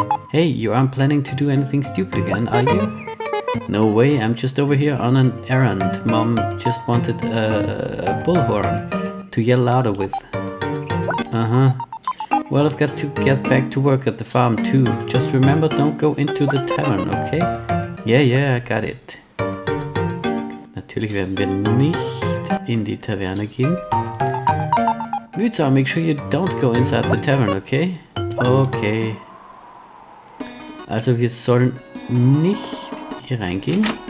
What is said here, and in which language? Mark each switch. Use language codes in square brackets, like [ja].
[en] Hey, you aren't planning to do anything stupid again, are you? No way, I'm just over here on an errand. Mom just wanted a bullhorn to yell louder with. Uh-huh. Well, I've got to get back to work at the farm too. Just remember, don't go into the tavern, okay? Yeah, I got it. [de] Natürlich werden wir nicht in die Taverne gehen. [en] Vizau, make sure you don't go inside the tavern, okay? Okay. [de] Also wir sollen nicht hier reingehen.